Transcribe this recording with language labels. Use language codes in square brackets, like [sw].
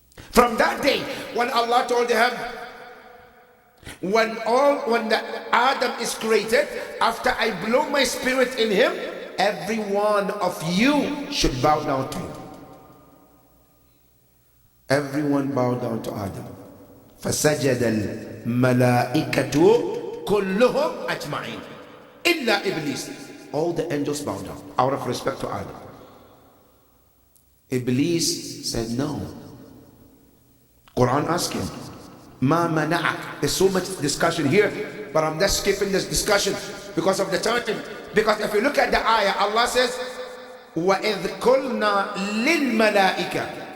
[en] From that day, when Allah told him, when Adam is created, after I blow my spirit in him, every one of you should bow down to him. Everyone bowed down to Adam. [ar] فسجد الملائكة كلهم أجمعين إلا إبليس. [en] All the angels bowed down out of respect to Adam. Iblis said no. Quran asked him, Ma mana'ak. There's so much discussion here, but I'm just skipping this discussion because of the time. Because if you look at the ayah, Allah says, [ar] وَإِذْ قُلْنَا لِلْمَلَائِكَةِ.